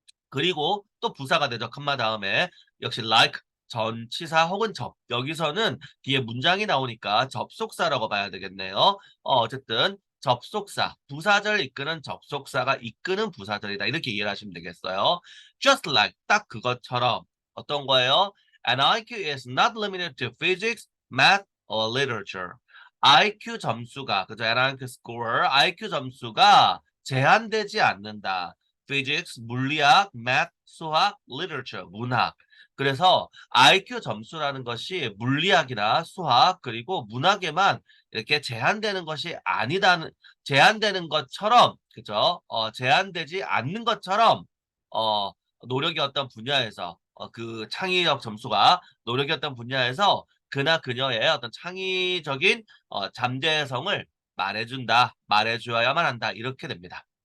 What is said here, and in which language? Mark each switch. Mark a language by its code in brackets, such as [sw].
[ko] 그리고 또 부사가 되죠. 컴마 다음에 역시 like 전치사 혹은 여기서는 뒤에 문장이 나오니까 접속사라고 봐야 되겠네요. 어쨌든 접속사, 부사절 이끄는 접속사가 이끄는 부사절이다. 이렇게 이해를 하시면 되겠어요. [en] Just like [ko] 딱 그것처럼 어떤 거예요? [en] An IQ is not limited to physics, math, or literature. [ko] IQ 점수가 그죠? [en] An IQ score, [ko] IQ 점수가 제한되지 않는다. physics, 물리학, math, 수학, literature, 문학. 그래서 IQ 점수라는 것이 물리학이나 수학 그리고 문학에만 이렇게 제한되는 것이 아니다는 제한되는 것처럼 그죠? 제한되지 않는 것처럼 어 노력이 어떤 분야에서 그 창의력 점수가 노력이 어떤 분야에서 그나 그녀의 어떤 창의적인 잠재성을 말해준다, 말해줘야만 한다 이렇게 됩니다.